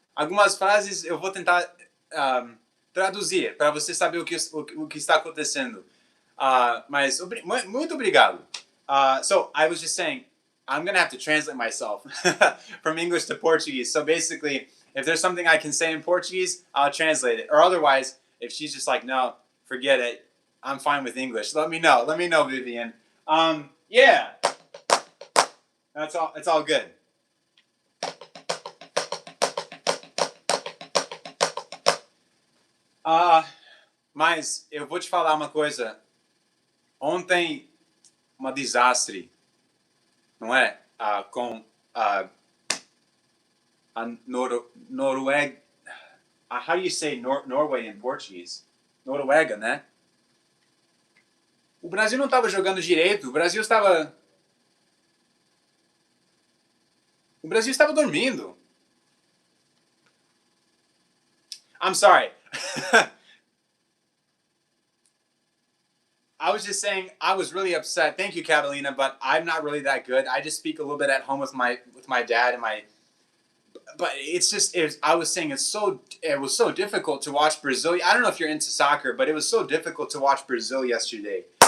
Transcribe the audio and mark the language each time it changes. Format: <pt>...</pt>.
<pt>Algumas frases eu vou tentar traduzir para você saber o que está acontecendo. Mas muito obrigado.</pt> <en>So I was just saying, I'm going to have to translate myself from English to Portuguese. So basically, if there's something I can say in Portuguese, I'll translate it. Or otherwise, if she's just like, no, forget it, I'm fine with English. Let me know. Let me know, Vivian. Yeah. That's all. It's all good.</en> <pt>Mas eu vou te falar uma coisa. Ontem, uma desastre, não é? Com a Noruega.</pt> <en>How do you say Norway in Portuguese?</en> <pt>Noruega, né? O Brasil não estava jogando direito. O Brasil estava dormindo.</pt> <en>I'm sorry. I was just saying I was really upset. Thank you, Catalina, but I'm not really that good. I just speak a little bit at home with my dad and my. But it's just I was saying it was so difficult to watch Brazil. I don't know if you're into soccer, but it was so difficult to watch Brazil yesterday.</en>